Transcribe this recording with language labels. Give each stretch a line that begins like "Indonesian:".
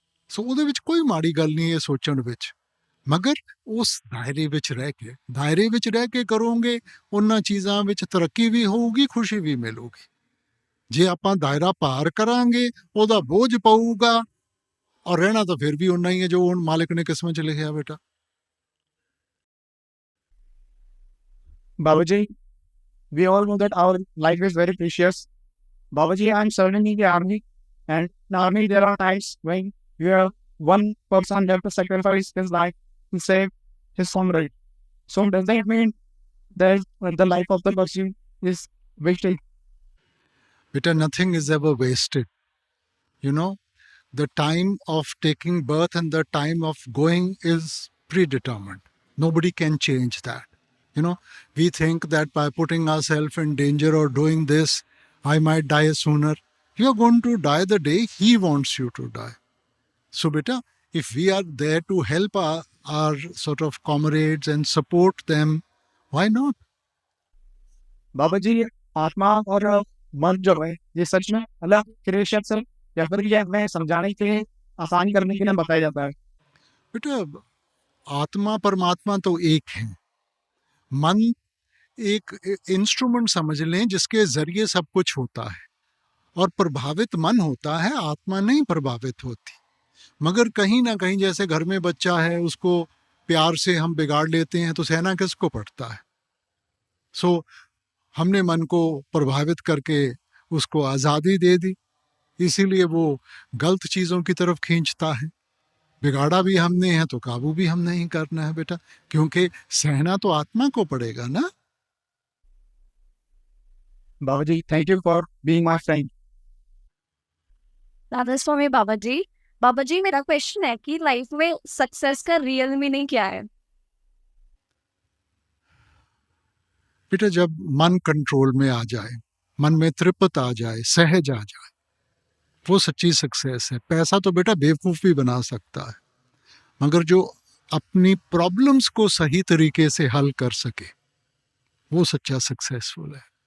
Punjabi: ਸੋ ਉਹਦੇ ਵਿੱਚ ਕੋਈ ਮਾੜੀ ਗੱਲ ਨਹੀਂ ਇਹ ਸੋਚਣ ਵਿੱਚ, ਮਗਰ ਉਸ ਦਾਇਰੇ ਵਿੱਚ ਰਹਿ ਕੇ ਕਰੋਗੇ, ਉਹਨਾਂ ਚੀਜ਼ਾਂ ਵਿੱਚ ਤਰੱਕੀ ਵੀ ਹੋਊਗੀ, ਖੁਸ਼ੀ ਵੀ ਮਿਲੂਗੀ। ਜੇ ਆਪਾਂ ਦਾਇਰਾ ਪਾਰ ਕਰਾਂਗੇ, ਉਹਦਾ ਬੋਝ ਪਊਗਾ, ਔਰ ਰਹਿਣਾ ਤਾਂ ਫਿਰ ਵੀ ਓਨਾ ਹੀ ਹੈ ਜੋ ਹੁਣ ਮਾਲਿਕ ਨੇ ਕਿਸਮਤ 'ਚ ਲਿਖਿਆ ਬੇਟਾ।
English: Babaji, we all know that our life is very precious. Babaji, I'm serving in the army, and in the army there are times when you have one person have to sacrifice his life to save his comrade. So does that mean that the life of the person is wasted? Beta, nothing is ever wasted. You know, the time of taking birth and the time of going is predetermined. Nobody can change that. You know, we think that by putting ourselves in danger or doing this, I might die sooner. You are going to die the day he wants you to die. So beta, if we are there to help our sort of comrades and support them, why not?
Hindi: बाबाजी, आत्मा और मन जो है ये सच में अलग creation से या फिर ये हमें समझाने के लिए, आसान करने के लिए बताया जाता है? बेटा, आत्मा परमात्मा तो एक है, मन एक इंस्ट्रूमेंट समझ लें जिसके जरिए सब कुछ होता है, और प्रभावित मन होता है, आत्मा नहीं प्रभावित होती। मगर कहीं ना कहीं जैसे घर में बच्चा है, उसको प्यार से हम बिगाड़ लेते हैं, तो सहना किसको पड़ता है। सो हमने मन को प्रभावित करके उसको आज़ादी दे दी, इसीलिए वो गलत चीज़ों की तरफ खींचता है। बिगाड़ा भी हमने है तो काबू भी हम नहीं करना है बेटा, क्योंकि सहना तो आत्मा को पड़ेगा ना।
English: Babaji, thank you for being my friend. That is for me, Babaji.
Hindi: बाबाजी, मेरा क्वेश्चन है कि लाइफ में सक्सेस का रियल मीनिंग क्या है? बेटा, जब मन कंट्रोल में आ जाए, मन में तृप्त आ जाए, सहज आ जाए, वो सच्ची सक्सेस है। पैसा तो बेटा बेवकूफ़ भी बना सकता है, मगर जो अपनी प्रॉब्लम्स को सही तरीके से हल कर सके, वो सच्चा सक्सेसफुल है।